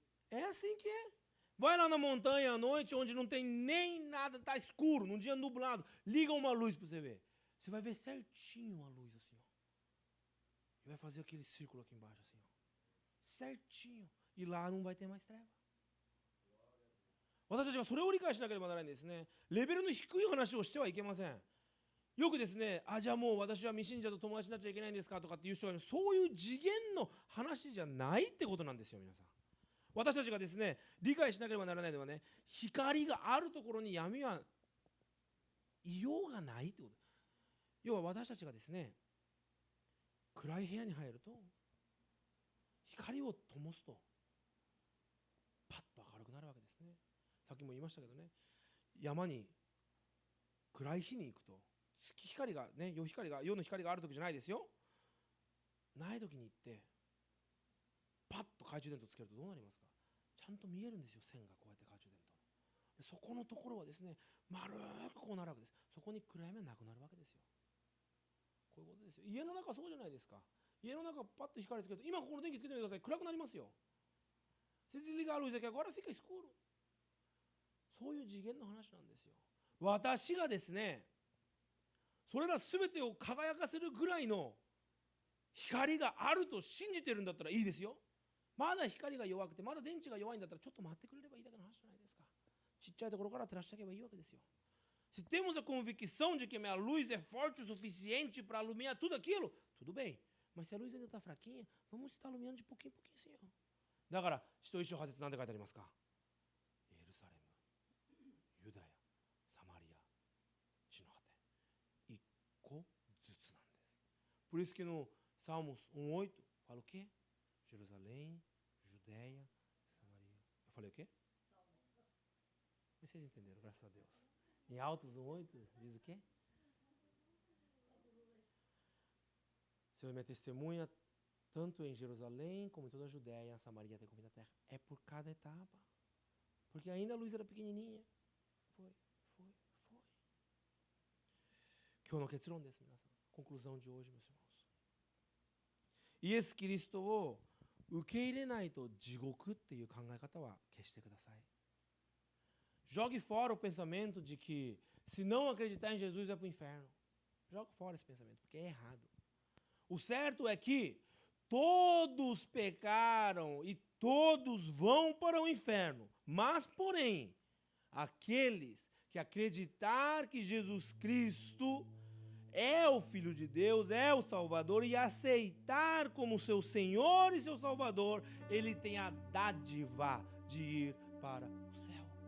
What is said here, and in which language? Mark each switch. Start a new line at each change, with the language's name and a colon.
Portuguese: É assim que é. Vai lá na montanha à noite, onde não tem nem nada, tá escuro, num dia nublado. Liga uma luz pra você ver. Você vai ver certinho a luz assim, ó. E vai fazer aquele círculo aqui embaixo assim, ó. Certinho. E lá não vai ter mais treva.
Japanese: 私たちがそれを理解しなければならないんですね。レベルの低い話をしてはいけません。よくですね、じゃあもう私は未信者と友達になっちゃいけないんですかとかっていう人がいる。そういう次元の話じゃないってことなんですよ、皆さん。私たちがですね、理解しなければならないのはね、光があるところに闇はいようがないってこと。要は私たちがですね、暗い部屋に入ると光を灯すとパッと明るくなるわけですね。さっきも言いましたけどね、山に暗い日に行くと月光がね、夜の光がある時じゃないですよ。ない時に行ってパッと懐中電灯つけるとどうなりますか。ちゃんと見えるんですよ、線がこうやって懐中電灯で。そこのところはですね、丸くこうなるわけです。そこに暗闇はなくなるわけですよ。こういうことですよ。家の中そうじゃないですか。家の中パッと光つけると、今ここの電気つけてみてください。暗くなりますよ。
Portuguese: Se desligar a luz aqui agora fica escuro。
Japanese: そういう次元の話なんですよ。私がですね、それら全てを輝かせるぐらいの光があると信じてるんだったらいいですよ。まだ光が弱くて、まだ電池が弱いんだったらちょっと待ってくれればいいだけの話じゃないですか。ちっちゃいところから照らしてあげばいいわけですよ。
Portuguese: Se temos a convicção de que a minha luz é forte o suficiente para iluminar tudo aquilo, tudo bem. Mas se a luz ainda está fraquinha, vamos estar iluminando de pouquinho em pouquinho assim, ó.
Japanese: だから、使徒一章八節なんて書いてありますか。エルサレム、ユダヤ、サマリア、地の果て。一個ずつなんです。
Portuguese: Por isso que no Salmos 1:8 fala o quê? Jerusalém, Judéia, Samaria. Eu falei o quê? Mas vocês entenderam, graças a Deus. Em Altos 1:8 diz o quê? Senhor, minha testemunha, tanto em Jerusalém como em toda a Judéia, a Samaria até o fim da terra. É por cada etapa. Porque ainda a luz era pequenininha. Foi.
Japanese: 今日の結論です、皆さん。
Portuguese: conclusão de hoje, meus irmãos.
Japanese: イエス・キリストを受け入れないと地獄っていう考え方は消してください。
Portuguese: Jogue fora o pensamento de que se não acreditar em Jesus vai para o inferno. Jogue fora esse pensamento, porque é errado. O certo é que todos pecaram e todos vão para o inferno. Mas, porém, aqueles que acreditar que Jesus Cristo é o Filho de Deus, é o Salvador, e aceitar como seu Senhor e seu Salvador, ele tem a dádiva de ir para o céu.